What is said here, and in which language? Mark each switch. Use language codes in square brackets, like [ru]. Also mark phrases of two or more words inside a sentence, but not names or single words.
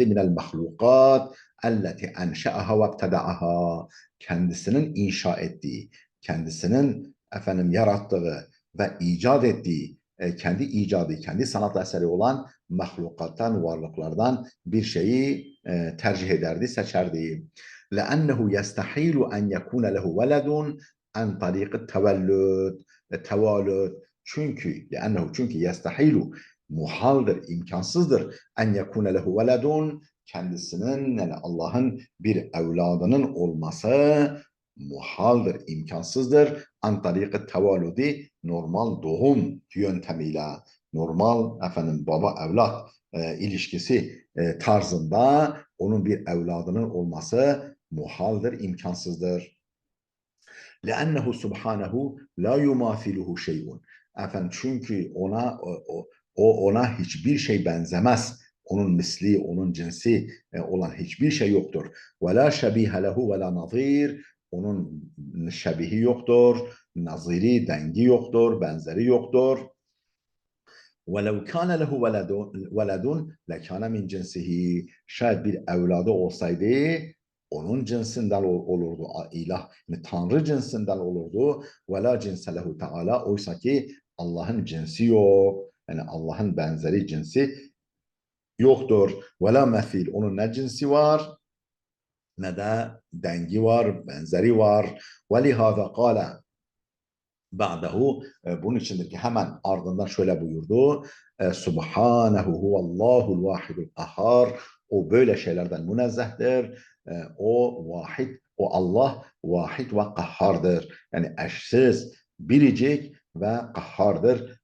[ar] من المخلوقات التي أنشأها وابتدأها. [tr] Kendisinin inşa ettiği, kendisinin efendim yarattığı ve icat ettiği, kendi icadı, kendi sanat eseri olan mahlukattan, varlıklardan bir şeyi tercih ederdi, seçerdi. [ar] لأنه يستحيل أن يكون له ولد عن طريق التولد. [tr] Çünkü yestahilu muhaldır, imkansızdır. [ar] أن يكون له ولد [tr] kendisinin yani Allah'ın bir evladının olması muhaldır, imkansızdır. [ar] عن طريق التولد [tr] normal doğum yöntemiyle normal efendim baba evlat ilişkisi tarzında onun bir evladının olması muhaldır, imkansızdır. [ar] لأنه سبحانه لا يماثله شيء. [tr] Efendim çünkü ona hiçbir şey benzemez. Onun misli, onun cinsi olan hiçbir şey yoktur. [ar] ولا شبيه له ولا نظير. [tr] Onun şebihi yoktur, naziri, dengi yoktur, benzeri yoktur. [ar] وَلَوْ كَانَ لَهُ وَلَدٌ لَكَانَ مِنْ جِنْسِهِ. [tr] Şayet bir evladı olsaydı onun cinsinden olurdu. İlah, yani Tanrı cinsinden olurdu. [ar] وَلَا جنس له تعالى. [tr] Oysa ki Allah'ın cinsi yok. Yani Allah'ın benzeri cinsi yoktur. [ar] وَلَا methil. [tr] Onun ne cinsi var ne de dengi var, benzeri var. [ar] ولهذا قال بعده [tr] bunun içindeki hemen ardından şöyle buyurdu. [ar] سبحانه هو الله الواحد القهار. [tr] O böyle şeylerden münezzehtir. O vahid, o Allah vahid ve kahhardır. Yani eşsiz, biricik ve kahhardır.